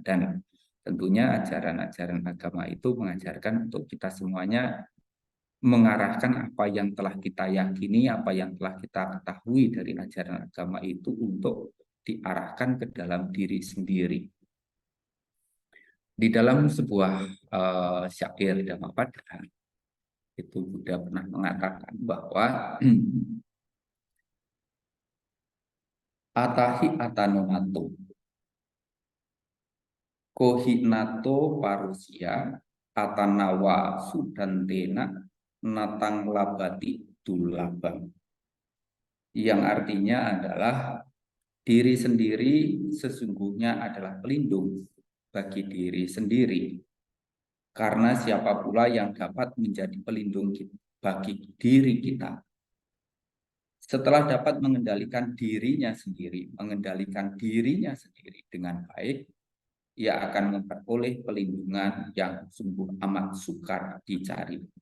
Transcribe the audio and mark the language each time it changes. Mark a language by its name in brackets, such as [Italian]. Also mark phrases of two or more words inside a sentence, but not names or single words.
[Indonesian] Dan tentunya ajaran-ajaran agama itu mengajarkan untuk kita semuanya mengarahkan apa yang telah kita yakini, apa yang telah kita ketahui dari ajaran agama itu untuk diarahkan ke dalam diri sendiri. Di dalam sebuah syair Dhammapada, itu Buddha pernah mengatakan bahwa [Pali] atahi atanonato kohinato parusia atanawa sudantena natang labati dulabang, [Indonesian] yang artinya adalah Diri sendiri sesungguhnya adalah pelindung bagi diri sendiri. Karena siapa pula yang dapat menjadi pelindung bagi diri kita? Setelah dapat mengendalikan dirinya sendiri dengan baik, ia akan memperoleh pelindungan yang sungguh amat sukar dicari.